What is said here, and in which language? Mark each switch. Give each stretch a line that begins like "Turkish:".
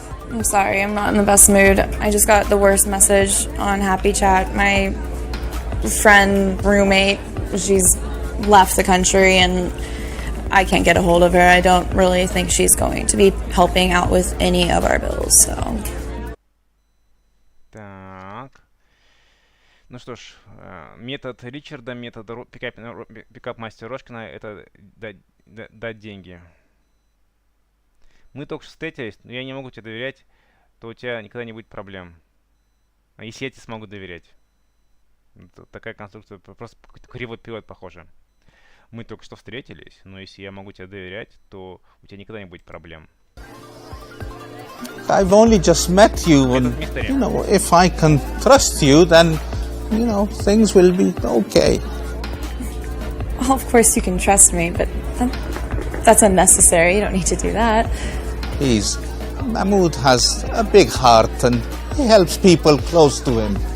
English: I'm sorry, I'm not in the best mood. I just got the worst message on Happy Chat. My friend, roommate, she's left the country and I can't get a hold of her. I don't really think she's going to be helping out with any of our bills, so.
Russian: Так. Ну что ж, метод Ричарда, метод пикап-мастера Рожкина — это дать деньги. Мы только что встретились, но я не могу тебе доверять, то у тебя никогда не будет проблем. А если я тебе смогу доверять? Это такая конструкция, просто кривой пилот похоже. Мы только что встретились, но если я могу тебе доверять, то у тебя никогда не будет проблем.
English: I've only just met you, and if I can trust you, then things will be okay. Well, of course you can trust me, but that's unnecessary. You don't need to do that. Please, Mahmoud has a big heart and he helps people close to him.